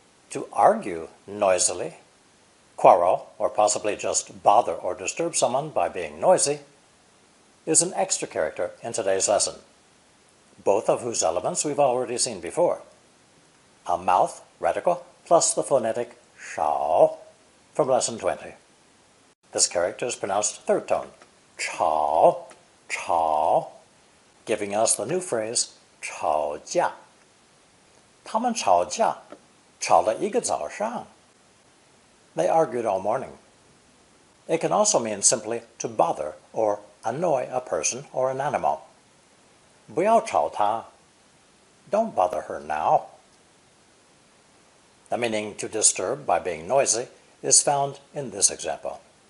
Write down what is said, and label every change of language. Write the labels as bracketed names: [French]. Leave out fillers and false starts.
[English] To argue noisily, quarrel, or possibly just bother or disturb someone by being noisy, is an extra character in today's lesson, both of whose elements we've already seen before. A mouth radical plus the phonetic shao from lesson 20. This character is pronounced third tone, chao, chao, giving us the new phrase, 吵架. [Chinese] 他们吵架，吵了一个早上. [English] They argued all morning. It can also mean simply to bother or annoy a person or an animal. [Chinese] 不要吵她. [English] Don't bother her now. The meaning to disturb by being noisy is found in this example.